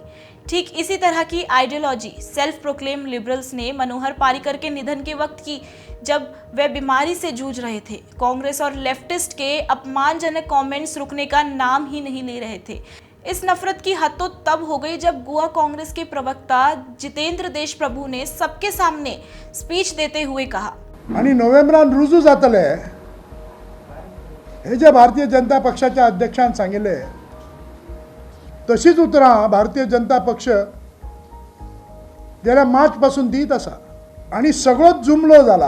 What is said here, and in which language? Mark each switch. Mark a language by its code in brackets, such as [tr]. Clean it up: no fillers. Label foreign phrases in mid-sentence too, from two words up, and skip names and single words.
[hi] ठीक इसी तरह की आइडियोलॉजी [en] self proclaim liberals [hi] ने मनोहर पारिकर के निधन के वक्त की, जब वे बीमारी से जूझ रहे थे। कांग्रेस और लेफ्टिस्ट के अपमानजनक कमेंट्स रुकने का नाम ही नहीं ले रहे थे। इस नफरत की हद तो तब हो गई जब गोवा कांग्रेस के प्रवक्ता जितेंद्र देशप्रभू ने सबके सामने स्पीच देते हुए कहा, [kok] आणि नोव्हेंबरान रुजू जातले हे जे भारतीय जनता पक्षाच्या अध्यक्षान सांगिल्ले तशीच उतरां भारतीय जनता पक्ष गेल्या मार्च पासून दीत आसा आणि सगळोच जुमलो जाला।